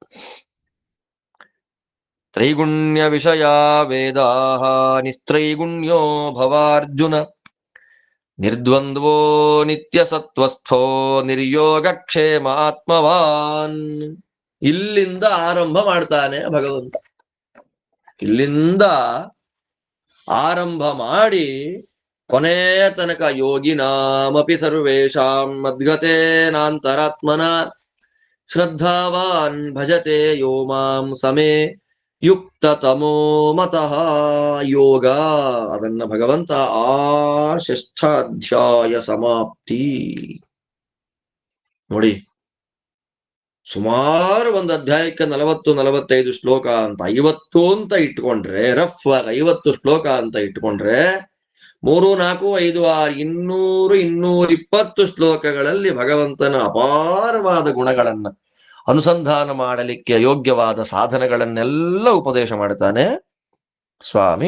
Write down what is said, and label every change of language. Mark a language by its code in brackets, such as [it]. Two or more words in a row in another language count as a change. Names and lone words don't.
[sa] ತ್ರೈಗುಣ್ಯ ವಿಷಯ ವೇದಾ ನಿಸ್ತ್ರೈಗುಣ್ಯೋ ಭವಾರ್ಜುನ ನಿರ್ದ್ವಂದ್ವೋ ನಿತ್ಯ ಸತ್ವಸ್ಥೋ ನಿರ್ಯೋಗಕ್ಷೇಮ ಆತ್ಮವಾನ್. [kn] ಇಲ್ಲಿಂದ ಆರಂಭ ಮಾಡ್ತಾನೆ ಭಗವಂತ. ಇಲ್ಲಿಂದ ಆರಂಭ ಮಾಡಿ ಕೊನೆಯ ತನಕ [sa] ಯೋಗಿನಾಮಪಿ ಸರ್ವೇಷಾಂ ಮದ್ಗತೇನಾಂತರಾತ್ಮನ ಶ್ರದ್ಧಾವಾನ್ ಭಜತೆ ಯೋ ಮಾಂ ಸಮೇ ಯುಕ್ತ ತಮೋ ಮತಃ ಯೋಗ. [kn] ಅದನ್ನ ಭಗವಂತ ಆ 6ಥ ಅಧ್ಯಾಯ ಸಮಾಪ್ತಿ ನೋಡಿ. ಸುಮಾರು ಒಂದು ಅಧ್ಯಾಯಕ್ಕೆ 40-45 ಶ್ಲೋಕ ಅಂತ 50 ಅಂತ ಇಟ್ಕೊಂಡ್ರೆ, ರಫ್ ಆಗಿ 50 ಶ್ಲೋಕ ಅಂತ ಇಟ್ಕೊಂಡ್ರೆ 3, 4, 5, 6, 220 ಶ್ಲೋಕಗಳಲ್ಲಿ ಭಗವಂತನ ಅಪಾರವಾದ ಗುಣಗಳನ್ನ ಅನುಸಂಧಾನ ಮಾಡಲಿಕ್ಕೆ ಯೋಗ್ಯವಾದ ಸಾಧನಗಳನ್ನೆಲ್ಲ ಉಪದೇಶ ಮಾಡ್ತಾನೆ ಸ್ವಾಮಿ.